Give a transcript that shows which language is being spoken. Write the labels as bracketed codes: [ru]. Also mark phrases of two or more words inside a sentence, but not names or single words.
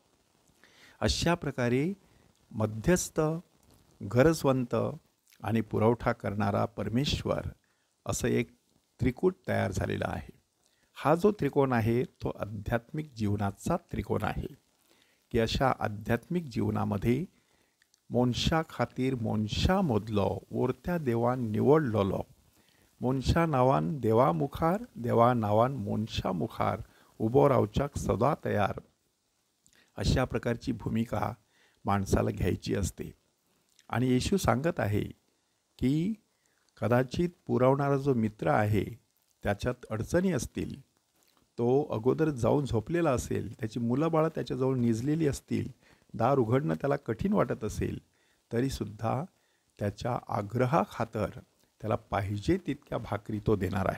[mr] अशा प्रकारे मध्यस्थ गरजवंत आणि पुरवठा करणारा परमेश्वर असं एक त्रिकूट तयार झालेला आहे. हा जो त्रिकोण आहे तो आध्यात्मिक जीवनाचा त्रिकोण आहे, की अशा आध्यात्मिक जीवनामध्ये [kok] मोनशा खातीर मोनशा मोदलो, ओरत्या देवान निवडलोलो, मोनशा नावान देवा मुखार, देवा नावान मोनशा मुखार उबो रावच्याक सदा तयार, [mr] अशा प्रकारची भूमिका माणसाला घ्यायची असते. आणि येशू सांगत आहे की कदाचित पुरवणारा जो मित्र आहे त्याच्यात अडचणी असतील, तो अगोदर जाऊन झोपलेला असेल, त्याची मुलं बाळं त्याच्याजवळ निजलेली असतील, दार उघडणं त्याला कठीण वाटत असेल, तरीसुद्धा त्याच्या आग्रहाखातर त्याला पाहिजे तितक्या भाकरी तो देणार आहे.